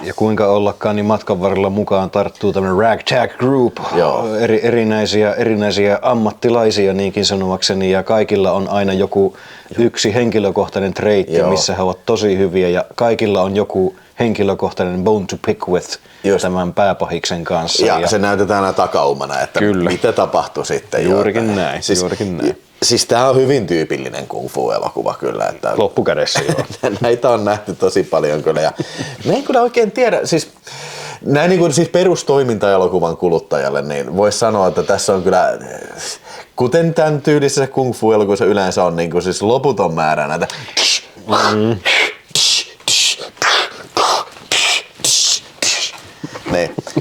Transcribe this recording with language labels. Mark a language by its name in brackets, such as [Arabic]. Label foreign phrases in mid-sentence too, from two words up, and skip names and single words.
[Finnish] Ja kuinka ollakaan, niin matkan varrella mukaan tarttuu tämmöinen [English] ragtag group, [Finnish] erinäisiä ammattilaisia niinkin sanoakseni, ja kaikilla on aina joku yksi henkilökohtainen treitti, missä he ovat tosi hyviä, ja kaikilla on joku henkilökohtainen [English] bone to pick with [Finnish] tämän pääpahiksen kanssa. Ja se näytetään aina takaumana, että mitä tapahtui sitten. Juurikin näin. Siis tää on hyvin tyypillinen kung fu-elokuva kyllä. Että loppukädessä joo. Näitä on nähty tosi paljon kyllä. Ja me ei kyllä oikein tiedä, näin niin kuin siis perustoiminta-elokuvan kuluttajalle, niin voisi sanoa, että tässä on kyllä, kuten tämän tyylisessä kung fu-elokuvassa yleensä on niin kuin siis loputon määrä näitä niin.